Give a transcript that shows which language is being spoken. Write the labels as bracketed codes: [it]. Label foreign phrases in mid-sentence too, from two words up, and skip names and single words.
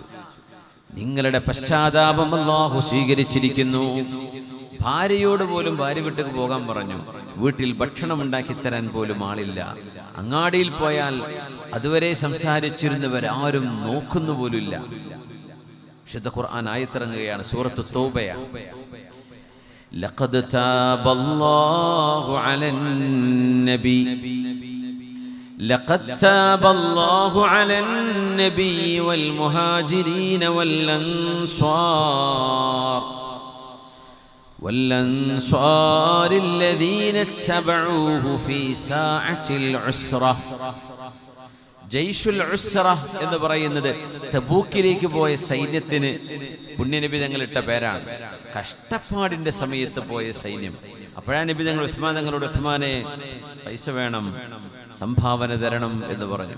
[ml] നിങ്ങളുടെ പശ്ചാത്താപം അല്ലാഹു സ്വീകരിച്ചിരിക്കുന്നു. ഭാര്യയോട് പോലും ഭാര്യ വീട്ടിൽ പോകാൻ പറഞ്ഞു. വീട്ടിൽ ഭക്ഷണം ഉണ്ടാക്കി തരാൻ പോലും ആളില്ല. അങ്ങാടിയിൽ പോയാൽ അതുവരെ സംസാരിച്ചിരുന്നവരാരും നോക്കുന്നു പോലുമില്ല. വിശുദ്ധ ഖുർആൻ ആയത്തിറങ്ങുകയാണ്, സൂറത്തു തൗബയാണ്. [ar] لقد تاب الله على النبي لقد تاب الله على النبي والمهاجرين والأنصار الذين اتبعوه في ساعة العسرة. جيش العسرة [ml] എന്ന് പറയുന്നത് തബൂക്കിലേക്ക് പോയ സൈന്യത്തിന് പുണ്യനബി തങ്ങൾ ഇട്ട പേരാണ്. കഷ്ടപ്പാടിന്റെ സമയത്ത് പോയ സൈന്യം. അപ്പോഴാണ് നബി തങ്ങൾ ഉസ്മാൻ തങ്ങളോട്, ഉസ്മാനെ പൈസ വേണം, സംഭാവന തരണം എന്ന് പറഞ്ഞു.